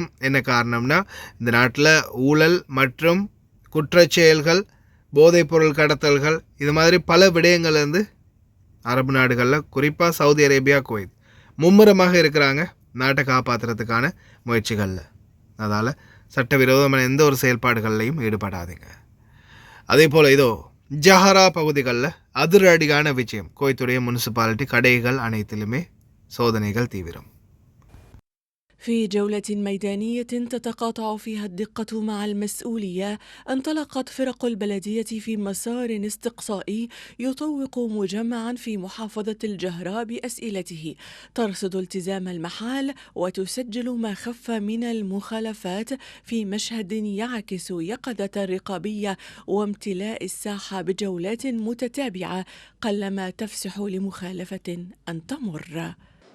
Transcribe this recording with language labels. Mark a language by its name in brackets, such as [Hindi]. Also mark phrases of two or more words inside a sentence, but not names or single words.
[Tamil] என்ன காரணம்னா, இந்த நாட்டில் ஊழல் மற்றும் குற்றச்செயல்கள், போதைப்பொருள் கடத்தல்கள், இது மாதிரி பல விடயங்கள் வந்து அரபு நாடுகளில் குறிப்பாக சவுதி அரேபியா குவைத் மும்முரமாக இருக்கிறாங்க நாட்டை காப்பாற்றுறதுக்கான முயற்சிகளில். அதால் சட்டவிரோதமான எந்த ஒரு செயல்பாடுகள்லையும் ஈடுபடாதீங்க. அதே போல் இதோ ஜஹரா பகுதிகளில் அதிரடியான விஜயம். குவைத்துடைய முனிசிபாலிட்டி கடைகள் அனைத்திலுமே சோதனைகள் தீவிரம். [Arabic] في جولة ميدانية تتقاطع فيها الدقة مع المسؤولية، انطلقت فرق البلدية في مسار استقصائي يطوق مجمعا في محافظة الجهراء بأسئلته، ترصد التزام المحال وتسجل ما خف من المخالفات في مشهد يعكس يقظة الرقابية وامتلاء الساحة بجولات متتابعة قلما تفسح لمخالفة أن تمر.